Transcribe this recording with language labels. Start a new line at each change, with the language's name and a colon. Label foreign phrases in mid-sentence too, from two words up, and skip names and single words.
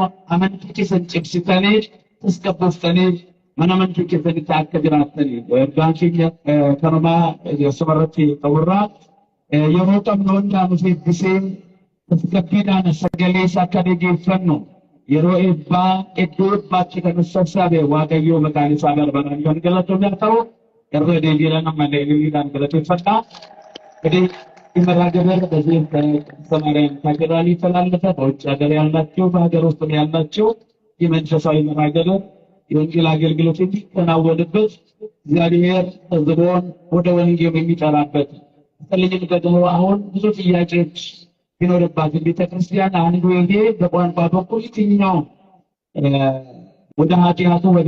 Oromo: amantii keessan cimsitanii tasgabbooftanii mana amantii keessanitti akka jiraatanii ergaan keenya kanumaa sumarratti ta'urraa yeroo qabnu hundaa nuuf eebbisee tasgabbiidhaan sagalee isaa akka dhaggeeffannu yeroo eebbaa iddoo eebbaatti kan sassaabe Waaqayyoo maqaan isaa barbaadaan kan galatoomne ta'u yeroo deebiidhaan ammallee ililiidhaan galateeffadhaa.
Amharic: Imara Gabar በዚህ በሰማርያም ካቴድራል የተላለፈ በውጭ ሀገር ያላችሁ በሀገር ውስጥ ያላችሁ የመንፈሳዊ መርሃ ግብር የወንጌል አገልግሎት የሚከናወንበት እግዚአብሔር ሕዝቡን ወደ ወንጌል የሚጠራበት በተለይም ደግሞ አሁን ብዙ ጥያቄዎች ቢኖርባት ቤተክርስቲያን አንዱ ይሄ በቋንቋ በኩል የትኛው ወደ ኃጢአቱ ወደ